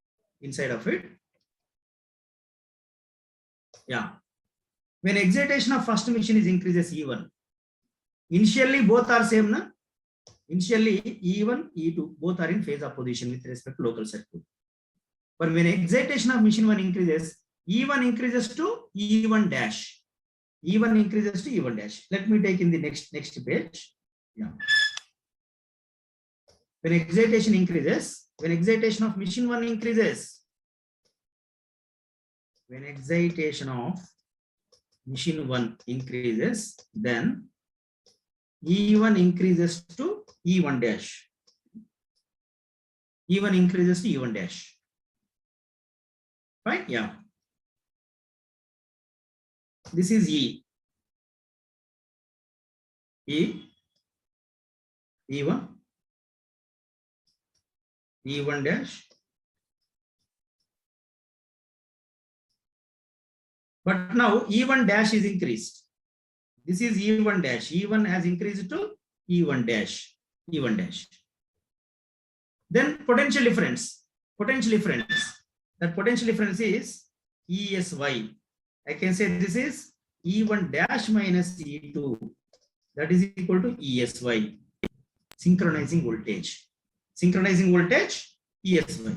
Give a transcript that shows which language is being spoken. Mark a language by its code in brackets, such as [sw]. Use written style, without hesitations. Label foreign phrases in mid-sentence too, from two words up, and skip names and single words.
[en] Yeah. When excitation of first machine is increases E1. Initially both are same, na? Initially E1, E2 both are in phase opposition with respect to local circuit. But when excitation of machine 1 increases, E1 increases to E1 dash. E1 increases to E1 dash. Let me take in the next page. Yeah. When excitation increases, when excitation of machine 1 increases, when excitation of machine 1 increases, then E1 increases to E1 dash. E1 increases to E1 dash. Right? Yeah. This is E. E1, E1 dash. But now E1 dash is increased. This is E1 dash. E1 has increased to E1 dash. E1 dash. Then potential difference. Potential difference. That potential difference is ESY. I can say this is E1 dash minus E2. That is equal to ESY. Synchronizing voltage. Synchronizing voltage, ESY.